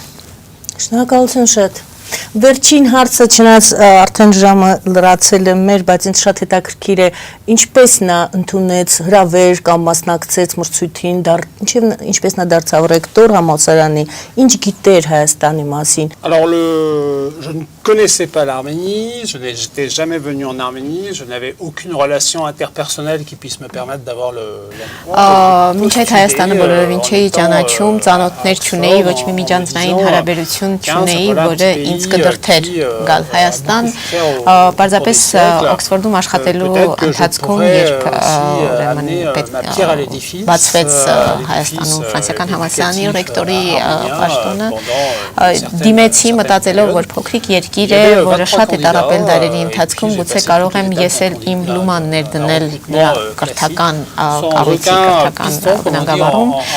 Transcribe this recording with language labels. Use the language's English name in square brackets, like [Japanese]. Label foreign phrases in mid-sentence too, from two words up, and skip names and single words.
[Armenian] Շնորհակալություն շատ։ Վերջին հարցը չնայած արդեն ժամը լրացել է մեր, բայց ինձ շատ հետաքրքիր է ինչպես նա ընդունեց հրավեր կամ մասնակցեց մրցույթին, ինչպես նա դարձավ ռեկտոր համալսարանի, ինչ գիտեր Հայաստանի մասին։ [French] Alors je ne connaissais pas l'Arménie, je n'étais jamais venu en Arménie, je n'avais aucune relation interpersonnelle qui puisse me permettre d'avoir l'emploi. [Armenian] Մինչև Հայաստանը բոլորովին չէի ճանաչում, ծանոթներ չունեի, ոչ մի միջանձնային հարաբերություն չունեի, որը ինձ կդրթեր գալ Հայաստան, պարզապես Օքսֆորդում աշխատելու ընթացքում, երբ բացվեց Հայաստանում ֆրանսիական համալսարանի ռեկտորի պաշտոնը, դիմեցի մտածելով, որ փոքրիկ երկիր է, որը շատ է տառապել դարերի ընթացքում, գուցե կարող եմ ես էլ իմ լուման ներդնել նրա կրթական կառույցի, կրթական բնագավառում։